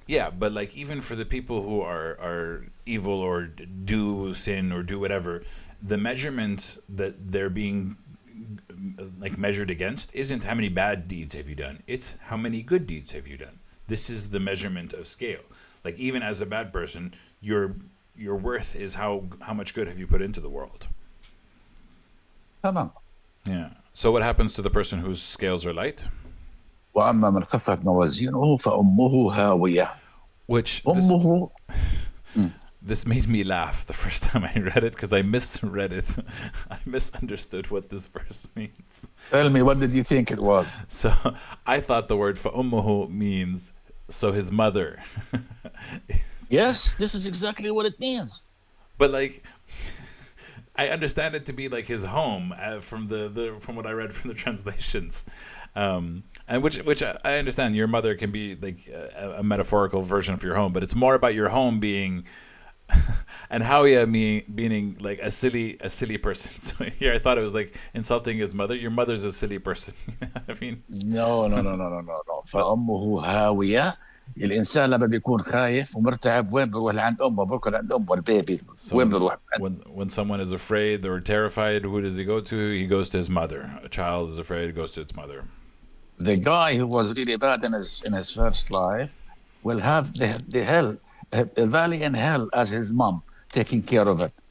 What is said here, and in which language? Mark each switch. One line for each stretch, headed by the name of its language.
English: Yeah, but like even for the people who are evil or do sin or do whatever, the measurement that they're being like measured against isn't how many bad deeds have you done. It's how many good deeds have you done. This is the measurement of scale. Like even as a bad person, your worth is how much good have you put into the world.
Arabic: تمام.
English: Yeah. So what happens to the person whose scales are light?
Arabic: وأما من خفت موازينه فأمه هاوية.
English: Which
Arabic: أمه.
English: this made me laugh the first time I read it because I misread it. I misunderstood what this verse means. Tell me, what did you think it was? So I thought the word فأمه means so his mother. Yes, this is exactly what it means. But like I understand it to be like his home from from what I read from the translations, and which I understand. Your mother can be like a metaphorical version of your home, but it's more about your home being, and Hawiya meaning like a silly person. So here I thought it was like insulting his mother. Your mother's a silly person. I mean,
Arabic: No. فأمه هاوية. الإنسان لما بيكون خايف ومرتعب وين بيروح لعند أمه؟ بيروح لعند أمه البيبي. وين بيروح؟
English: When someone is afraid or terrified, who does he go to? He goes to his mother. A child is afraid, goes to its mother. The guy who was really bad in his first life will have the hell, the valley in hell as his mom taking care of it.